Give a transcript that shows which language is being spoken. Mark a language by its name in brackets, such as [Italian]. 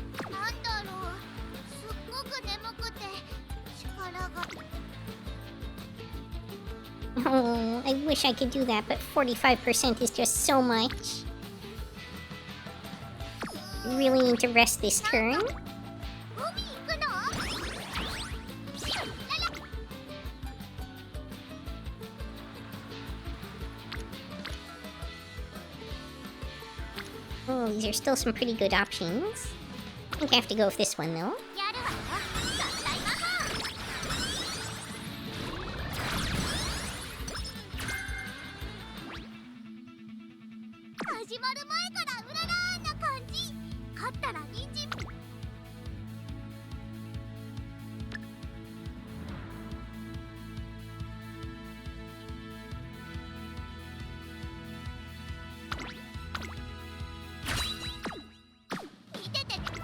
[Japanese] なんだろうすっごく眠くて力が [English] Oh, I wish I could do that, but 45% is just so much. Really need to rest this turn. [Japanese] 海行くの [English] Oh, these are still some pretty good options. I think I have to go with this one, though. [Japanese] やるわよ合体魔法始まる前からうららーな感じ勝ったら人参 見てて